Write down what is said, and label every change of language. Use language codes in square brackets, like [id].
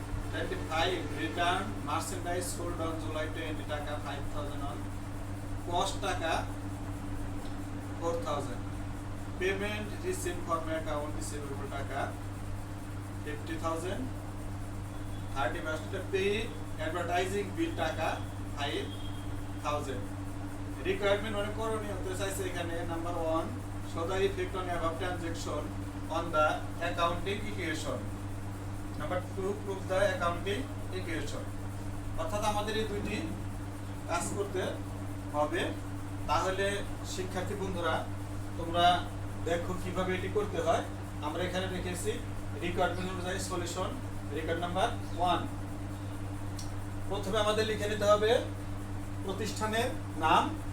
[en] 25, return merchandise sold on July 20 taka 5,000 on, cost taka 4,000. Payment received from account receivable taka 50,000. 31st, paid advertising bill taka 5,000. [bn] Requirement অনেক করণীয় হতে চাইছে এখানে। [en] Number 1, show the effect on above transaction on the accounting equation. Number 2, prove the accounting equation. [bn] অর্থাৎ আমাদের এই দুইটি কাজ করতে হবে। তাহলে শিক্ষার্থী বন্ধুরা, তোমরা দেখো কিভাবে এটি করতে হয়। আমরা এখানে রেখেছি রিকোয়ারমেন্ট অনুযায়ী সলিউশন। রিকোয়ারমেন্ট নাম্বার 1, প্রথমে আমাদের লিখে নিতে হবে প্রতিষ্ঠানের নাম।